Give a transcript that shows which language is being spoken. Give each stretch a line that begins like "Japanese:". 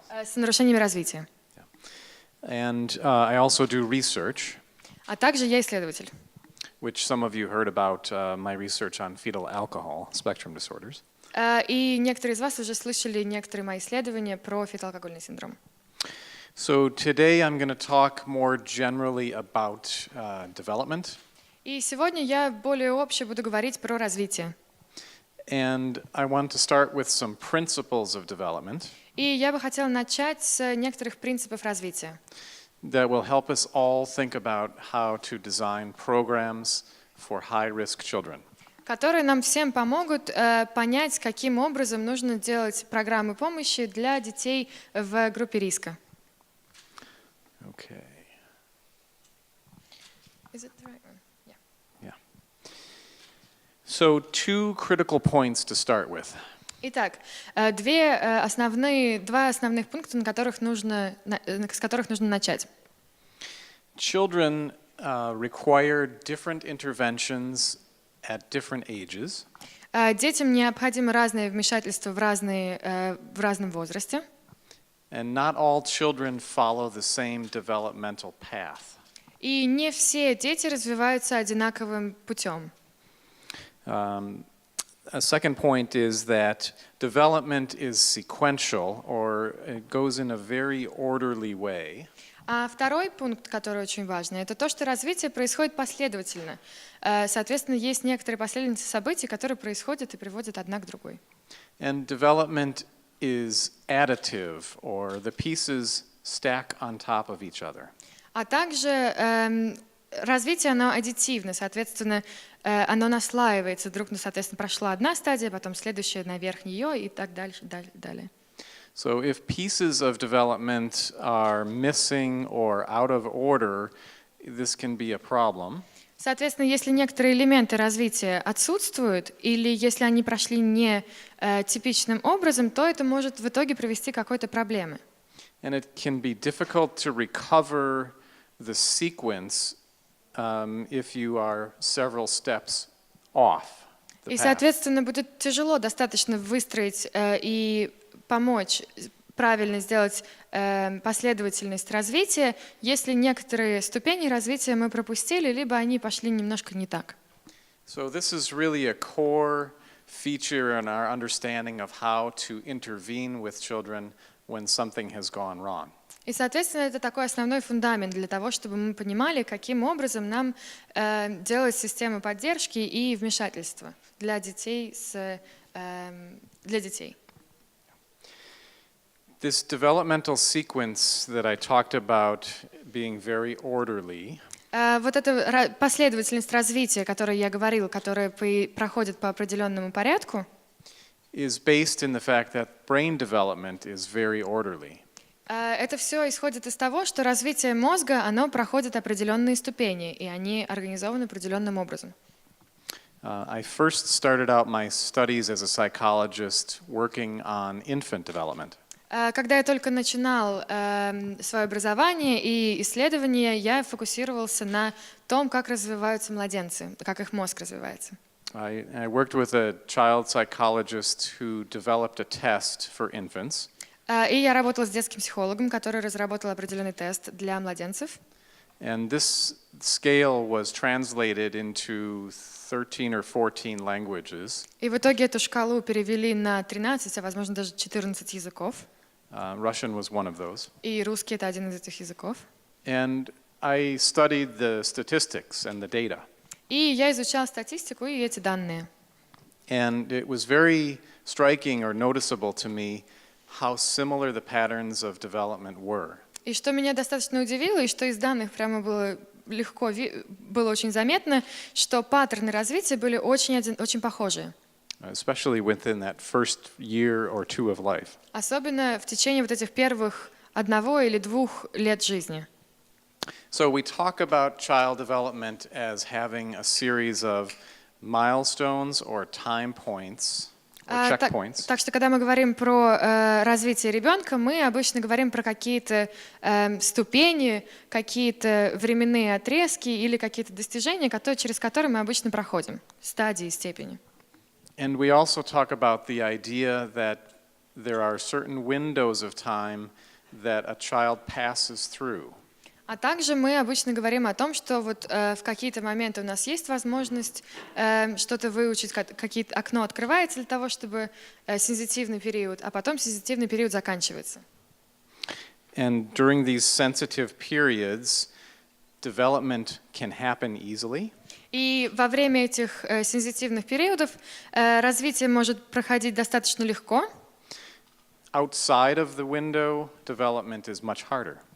Russian: С нарушениями развития.
English: And I also do research.
Russian: А также я исследователь.
English: Which some of you heard about my research on fetal alcohol spectrum disorders.
Russian: И некоторые из вас уже слышали некоторые мои исследования про фетоалкогольный синдром.
English: So today I'm going to talk more generally about development.
Russian: И сегодня я более обще буду говорить про развитие.
English: And I want to start with some principles of development.
Russian: И я бы хотела начать с некоторых принципов развития.
English: That will help us all think about how to design programs for high-risk children.
Russian: Которые нам всем помогут понять, каким образом нужно делать программы помощи для детей в группе риска.
English: Okay. Is it the right one? Yeah. Yeah. So 2 critical points to start with.
Russian: Итак, два основных пункта, с которых нужно начать.
English: Children require different interventions at different ages.
Russian: Детям необходимо разное вмешательство в разном возрасте.
English: And not all children follow the same developmental path.
Russian: И не все дети развиваются одинаковым путем.
English: A second point is that development is sequential, or it goes in a very orderly way.
Russian: А второй пункт, который очень важный, это то, что развитие происходит последовательно. Соответственно, есть некоторые последовательности событий, которые происходят и приводят одна к другой.
English: And development is additive, or the pieces stack on top of each other.
Russian: А также развитие, оно аддитивно, соответственно, оно наслаивается друг на, соответственно, прошла одна стадия, потом следующая наверх нее и так дальше, далее.
English: So if pieces of development are missing or out of order, this can be a problem.
Russian: Соответственно, если некоторые элементы развития отсутствуют, или если они прошли не типичным образом, то это может в итоге привести к какой-то проблеме.
English: And it can be difficult to recover the sequence if you are several steps off the
Russian: И,
English: path.
Russian: соответственно, будет тяжело достаточно выстроить и помочь правильно сделать последовательность развития, если некоторые ступени развития мы пропустили, либо они пошли немножко не так.
English: So this is really a core feature in our understanding of how to intervene with children when something has gone wrong.
Russian: И, соответственно, это такой основной фундамент для того, чтобы мы понимали, каким образом нам делать систему поддержки и вмешательства для детей.
English: This developmental sequence that I talked about being very orderly
Russian: Вот эта последовательность развития, о которой я говорил, которая проходит по определенному порядку,
English: is based in the fact that brain development is very orderly.
Russian: это все исходит из того, что развитие мозга, оно проходит определенные ступени, и они организованы определенным образом.
English: I first started out my studies as a psychologist working on infant development.
Russian: Когда я только начинал свое образование и исследования, я фокусировался на том, как развиваются младенцы, как их мозг развивается.
English: I worked with a child psychologist who developed a test for infants.
Russian: И я работала с детским психологом, который разработал определенный тест для младенцев.
English: And this scale was translated into 13 or 14 languages.
Russian: И в итоге эту шкалу перевели на 13, а возможно даже 14 языков.
English: Russian was one of those.
Russian: И русский — это один из этих языков.
English: And I studied the statistics and the data.
Russian: И я изучала статистику и эти данные.
English: And it was very striking or noticeable to me how similar the patterns of development were.
Russian: И что меня достаточно удивило, и что из данных прямо было легко, было очень заметно, что паттерны развития были очень похожи.
English: Especially within that first year or two of life.
Russian: Особенно в течение вот этих первых 1 или 2 лет жизни.
English: So we talk about child development as having a series of milestones or time points or checkpoints.
Russian: Так что, когда мы говорим про развитие ребенка, мы обычно говорим про какие-то ступени, какие-то временные отрезки или какие-то достижения, через которые мы обычно проходим, стадии, степени.
English: And we also talk about the idea that there are certain windows of time that a child passes through.
Russian: А также мы обычно говорим о том, что вот в какие-то моменты у нас есть возможность что-то выучить, окно открывается для того, чтобы сенситивный период, а потом сенситивный период заканчивается.
English: And during these sensitive periods, development can happen easily.
Russian: И во время этих сенситивных периодов развитие может проходить достаточно легко.
English: Outside of the window, development is much harder.